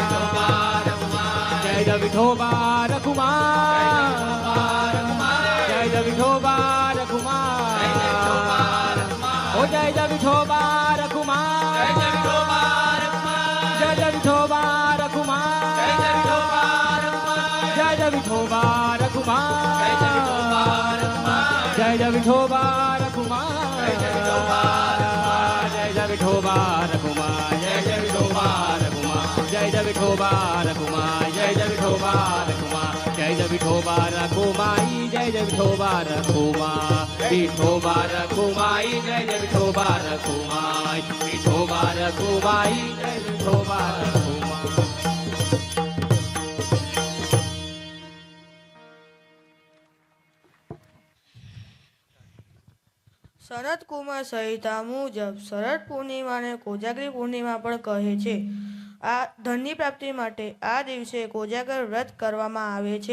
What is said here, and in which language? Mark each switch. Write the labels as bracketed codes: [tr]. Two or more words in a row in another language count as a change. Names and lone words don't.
[mr] जय जय विठोबा रखुमाई जय जय विठोबा रखुमाई ओ जय जय विठोबा रखुमाई जय जय विठोबा रखुमाई जय जय विठोबा रखुमाई जय जय विठोबा रखुमाई जय जय विठोबा रखुमाई जय जय विठोबा रखुमाई जय जय विठोबा रखुमाई जय जय विठोबा रखुमाई जय जय विठोबा रखुमाई जय जय विठोबा रखुमाई विठोबा रखुमाई जय जय विठोबा रखुमाई विठोबा रखुमाई जय विठोबा रखुमाई [gu] શરદ કુમાર સંહિતા મુજબ શરદ પૂર્ણિમાને કોજાગરી પૂર્ણિમા પણ કહે છે. આ ધનની પ્રાપ્તિ માટે આ દિવસે કોજાગર વ્રત કરવામાં આવે છે.